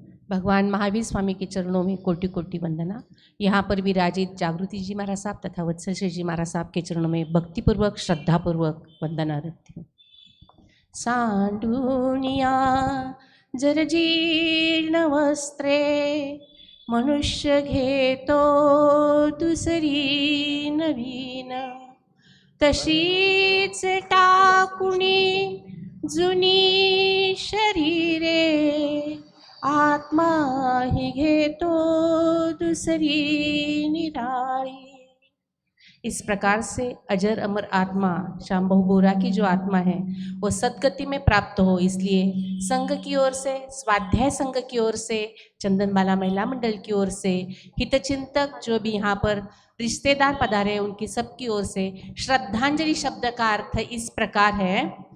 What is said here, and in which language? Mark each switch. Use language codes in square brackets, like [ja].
[hi] भगवान महावीर स्वामी के चरणों में कोटि कोटि वंदना। यहाँ पर विराजित जागृति जी महाराज साहब तथा वत्सल श्री जी महाराज साहब के चरणों में भक्तिपूर्वक श्रद्धापूर्वक वंदना रखती हूँ। [mr] सांडूनिया जर्जीर्ण वस्त्रे मनुष्य घेतो दुसरी नवीन, तशीच टाकुणी जुनी शरीरे आत्मा ही घेतो दुसरी निराळी। [hi] इस प्रकार से अजर अमर आत्मा श्याम बहु बोरा की जो आत्मा है वो सदगति में प्राप्त हो, इसलिए संघ की ओर से, स्वाध्याय संघ की ओर से, चंदनबाला महिला मंडल की ओर से, हितचिंतक जो भी यहाँ पर रिश्तेदार पधारे उनकी सबकी ओर से श्रद्धांजलि शब्द का अर्थ इस प्रकार है